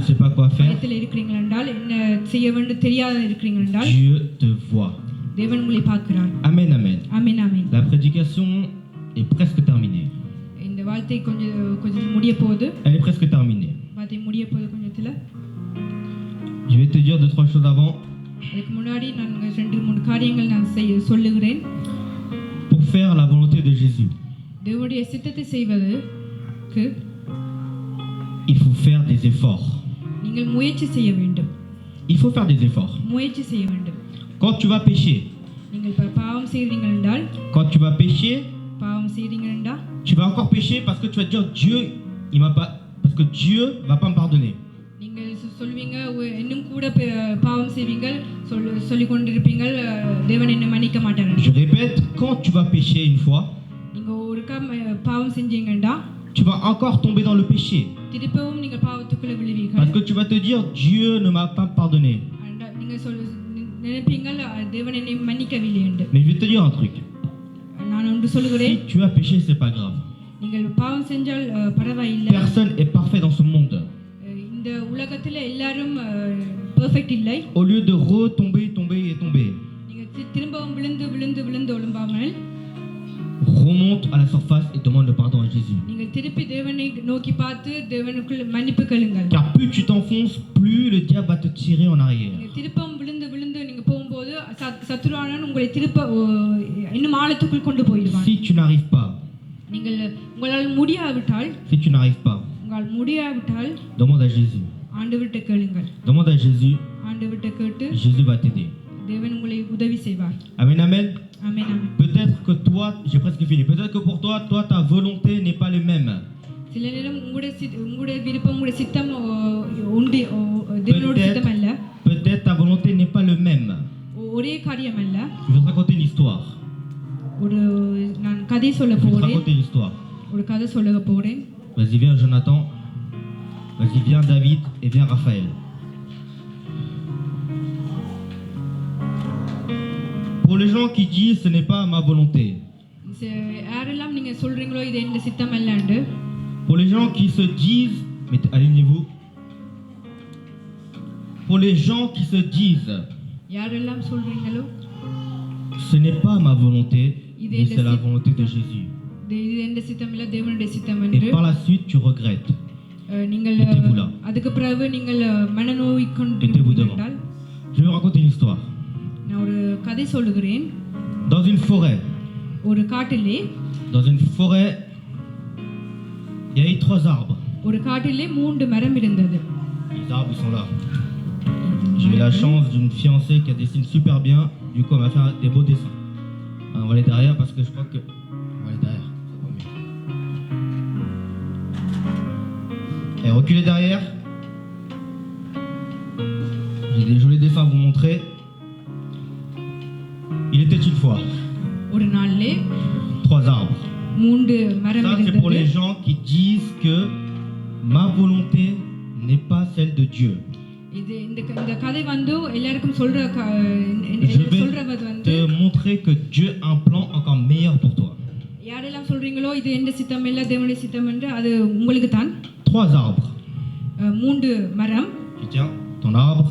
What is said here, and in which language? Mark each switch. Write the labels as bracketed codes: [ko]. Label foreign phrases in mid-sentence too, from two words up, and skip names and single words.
[fr] je ne sais pas quoi faire. [ta] பயத்தில் இருக்கிறீர்கள் என்றால், என்ன செய்ய வேண்டும் தெரியாத இருக்கிறீர்கள் என்றால், [fr] Dieu te voit. [ta] தேவன் உங்களை பார்க்கிறார். [fr] Amen, amen. Amen, amen. La prédication est presque terminée. [ta] இந்த வார்த்தை கொஞ்சம் முடிய போகுது. [fr] Elle est presque terminée. [ta] வார்த்தை முடிய போகுது கொஞ்சத்துல. [fr] Je vais te dire 2-3 choses avant. [ta] அதுக்கு முன்னாடி நான் 2-3 காரியங்கள் நான் சொல்லுகிறேன். [fr] Pour faire la volonté de Jésus, [ta] தேவனுடைய சித்தத்தை செய்வதற்கு [fr] il faut faire des efforts. [ta] நீங்கள் முயற்சி செய்ய வேண்டும். [fr] Il faut faire des efforts. [ta] முயற்சி செய்ய வேண்டும். [fr] Quand tu vas pécher, [ta] நீங்கள் பாவம் செய்றீர்கள் என்றால், [fr] quand tu vas pécher, [ta] பாவம் செய்றீர்கள் என்றால், [fr] tu vas encore pécher parce que tu vas dire Dieu, il m'a pas, parce que Dieu va pas me pardonner. [ta] நீங்கள் சொல்வீங்க இன்னும் கூட பாவம் செய்வீங்க, சொல்லிக் கொண்டிருப்பீங்க தேவன் என்ன மன்னிக்க மாட்டார். [fr] Je répète, quand tu vas pécher une fois, [ta] நீங்க ஒருக்கா பாவம் செஞ்சீங்கடா, [fr] tu vas encore tomber dans le péché. [ta] திருப்பவும் நீங்க பாவத்துக்குள்ள விழுவீர்கள். [fr] Parce que tu vas te dire Dieu ne m'a pas pardonné. [ta] நீங்க நினைப்பீங்க தேவன் என்னை மன்னிக்கவில்லை என்று. [fr] Mais je vais te dire un truc. [ta] நான் ஒன்று சொல்லுகிறேன். [fr] Si tu as péché, c'est pas grave. [ta] நீங்கள் பாவம் செஞ்சால் பரவாயில்லை. [fr] Personne est parfait dans ce monde. [ta] இந்த உலகத்துல எல்லாரும் பெர்ஃபெக்ட் இல்லை. [fr] Au lieu de retomber, tomber et tomber, [ta] நீங்க திரும்பவும் விழுந்து ஒழும்பாமல் [fr] remonte à la surface et demande le pardon à Jésus. [ta] நீங்கள் திருப்பி தேவனை நோக்கி பார்த்து தேவனுக்குள் மன்னிப்பு கேளுங்கள். [fr] Car plus tu t'enfonces, plus le diable va te tirer en arrière. [ta] நீங்க திருப்பவும் விழுந்து நீங்க போகும்போது சத்துருவானவன் உங்களை திருப்ப இன்னும் ஆழத்துக்குள் கொண்டு போயிடுவான். [fr] Si tu n'arrives pas, [ta] உங்களால் முடியாவிட்டால், உங்களால் முடியாவிட்டால் [fr] demande à Jésus. [ta] ஆண்டவர்கிட்ட கேளுங்கள். [fr] Demande à Jésus. [ta] ஆண்டவர்கிட்ட கேட்டு [fr] Jésus va t'aider. [ta] தேவன் உங்களை உதவி செய்வார். [fr] Amen, amen. Amen, amen. Peut-être que toi, j'ai presque fini. Peut-être que pour toi, ta volonté n'est pas le même. [ta] சில நேரம் உங்களுடைய விருப்பம் உங்களுடைய சித்தம் உண்டு தேவனோட சித்தம் அல்ல. [fr] Peut-être ta volonté n'est pas le même. [ta] ஒரே காரியம் அல்ல. [fr] Je vais te raconter une histoire. [ta] நான் கதை சொல்ல [fr] Je vais te [ta] போறேன். [fr] raconter une histoire. [ta] ஒரு கதை சொல்ல போறேன். [fr] Vas-y, viens Jonathan. Vas-y, viens David et viens Raphaël. Pour les gens qui disent ce n'est pas ma volonté. [ta] யாரெல்லாம் நீங்க சொல்றீங்களோ இது எந்த சித்தம் அல்லன்னு. [fr] Pour les gens qui se disent, mais alignez-vous. Pour les gens qui se disent, [ta] யாரெல்லாம் சொல்றீங்களோ [fr] ce n'est pas ma volonté, mais c'est la volonté de Jésus. [ta] இது எந்த சித்தம் இல்ல தேவனுடைய சித்தம் [fr] Et [ta] என்று. [fr] par la suite tu regrettes. [ta] நீங்கள் [fr] Étiez-vous là? [ta] அதுக்கு பிறகு நீங்கள் மனநோய் [fr] Étiez-vous devant? [ta] கொண்டால் [fr] Je vais vous raconter une histoire. [ta] நான் ஒரு கதை சொல்லுகிறேன். [fr] Dans une forêt, [ta] ஒரு காட்டிலே [fr] il y a eu 3 arbres. [ta] ஒரு காட்டிலே 3 மரம் இருந்தது. [fr] Les arbres, ils sont là. J'ai eu la chance d'une fiancée qui dessine super bien. Du coup, elle m'a fait des beaux dessins. On va aller derrière parce que je crois que... On va aller derrière. Et reculez derrière. J'ai des jolis dessins à vous montrer. Il était une fois [ta] ஒரு நாளிலே [fr] 3 arbres. [ta] 3 மரம் [fr] Ça, c'est pour les [ta] இருந்தது. [fr] gens qui disent que ma volonté n'est pas celle de Dieu. [ta] இது இந்த கதை வந்து எல்லாருக்கும் சொல்றது [fr] Je vais [ta] வந்து [fr] te montrer que Dieu a un plan encore meilleur pour toi. [ta] யாரெல்லாம் சொல்றீங்களோ இது எந்த சித்தம் இல்ல தேவனுடைய சித்தம் என்று அது உங்களுக்கு தான். [fr] 3 arbres. [ta] 3 மரம். [fr] Tu tiens ton arbre.